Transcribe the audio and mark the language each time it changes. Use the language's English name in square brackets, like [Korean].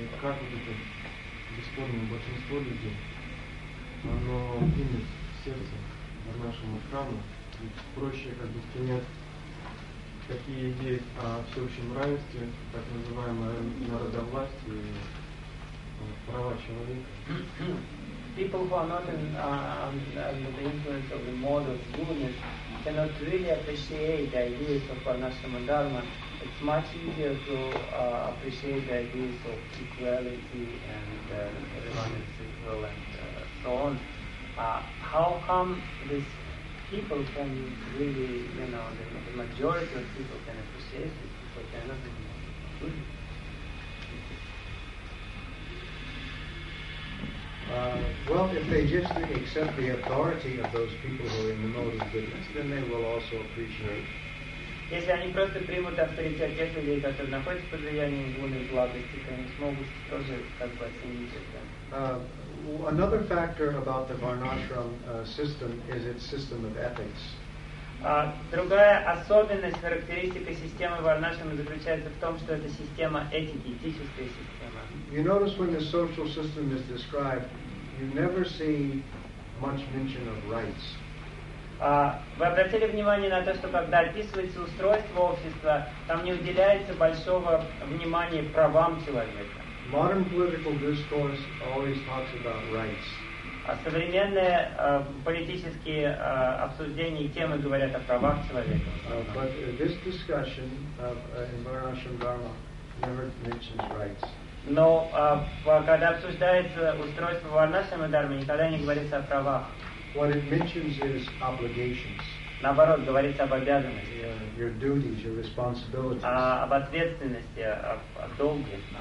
[Russian] И как вот это бесспорное большинство людей, оно примет сердце в нашем обществе. Ведь проще как бы принять такие идеи о всеобщем равенстве, так называемой народовласти и права человека. [English] People who are not in the influence of the modern humanist cannot really appreciate the ideas of Varnashrama Dharma. It's much easier to appreciate the ideas of equality and everyone is equal and so on. How come these people can really, you know, the majority of people can appreciate this, but they're not in the modern humanist? Well, if they just accept the authority of those people who are in the mode of goodness, then they will also appreciate. [Russian] Если они просто примут авторитет тех людей, которые находятся под влиянием гуны благости, то они смогут тоже как бы оценить это. [English] Another factor about the Varnashram system is its system of ethics. [Russian] Другая особенность, характеристика системы Варнашрама заключается в том, что это система этики, этическая система. [English] You notice when the social system is described, you never see much mention of rights. [Russian] Вы обратили внимание на то, что когда описывается устройство общества, там не уделяется большого внимания правам человека. [English] Modern political discourse always talks about rights. [Russian] А современные политические обсуждения и темы говорят о правах человека. [English] But this discussion of Varnashram Dharma never mentions rights. [Russian] Но когда обсуждается устройство Варнашрама Дхармы, никогда не говорится о правах. [English] What it mentions is obligations. [Russian] Наоборот, говорится об обязанностях. [English] Your duties, your responsibilities. [Russian] Об ответственности, о долге.